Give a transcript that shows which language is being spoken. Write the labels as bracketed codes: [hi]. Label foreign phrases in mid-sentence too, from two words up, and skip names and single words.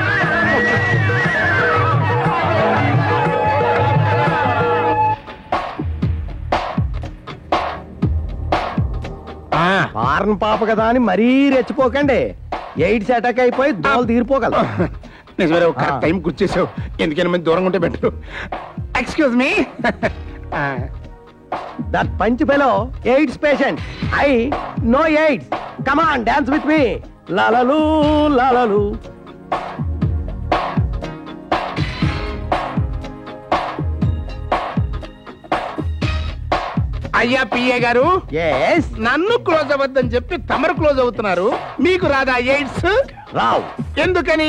[te] వారన్ పాప కదా అని మరీ రెచ్చిపోకండి. [en] AIDS attack [te] అయిపోయి దోలు తీరిపోగలరు. నిజమే, ఒక టైం కూర్చేసావు. ఎందుకైనా మంది దూరంగా ఉంటే బెటర్. [en] excuse me. That punch fellow, AIDS patient. I know AIDS. Come on, dance with me. La la loo, la la loo. [te] అయ్యా పిఏ గారు, [en] Yes. [te] నన్ను క్లోజ్ అవ్వద్దని చెప్పి తమరు క్లోజ్ అవుతున్నారు. మీకు రాదా ఎయిడ్స్? రావు. ఎందుకని?